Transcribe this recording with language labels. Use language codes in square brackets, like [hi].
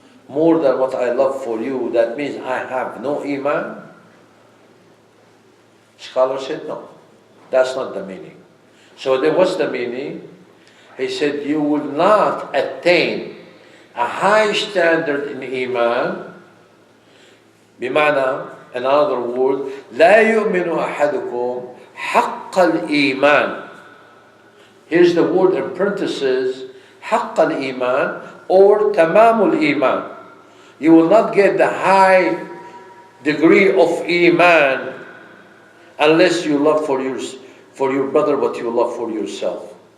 [en] more than what I love for you, that means I have no iman? Scholar said no. That's not the meaning. So then what's the meaning? He said you will not attain a high standard in iman. [ar] بمعنى, [en] in other words, [ar] لا يؤمن أحدكم حق الإيمان. [en] Here's the word in parentheses, [ar] حق الإيمان [en] or [ar] تمام الإيمان. [en] You will not get the high degree of iman unless you love for your brother what you love for yourself.